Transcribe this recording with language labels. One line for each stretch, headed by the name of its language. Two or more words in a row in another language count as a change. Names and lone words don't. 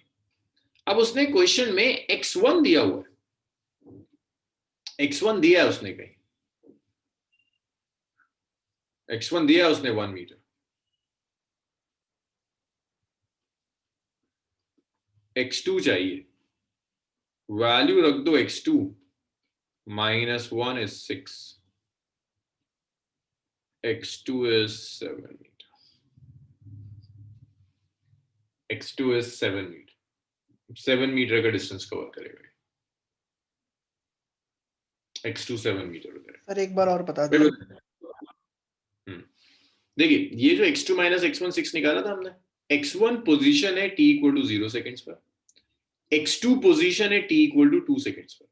Hindi: अब उसने क्वेश्चन में x1 दिया हुआ है, x1 दिया है उसने कहीं, x1 दिया है उसने 1 मीटर, x2 चाहिए, वैल्यू रख दो x2, -1
English: is 6, x2 is 7 meter, x2 is 7 meter,
Hindi: 7 मीटर का
English: distance cover
Hindi: करेगा x2 7 मीटर करेगा। सर एक बार और बता दीजिए। देखिए ये जो x2 माइनस x1 6 निकाला था हमने, x1 पोजीशन है t
English: equal to
Hindi: 0 सेकेंड्स पर, x2 पोजीशन है t
English: equal to
Hindi: 2 सेकेंड्स पर।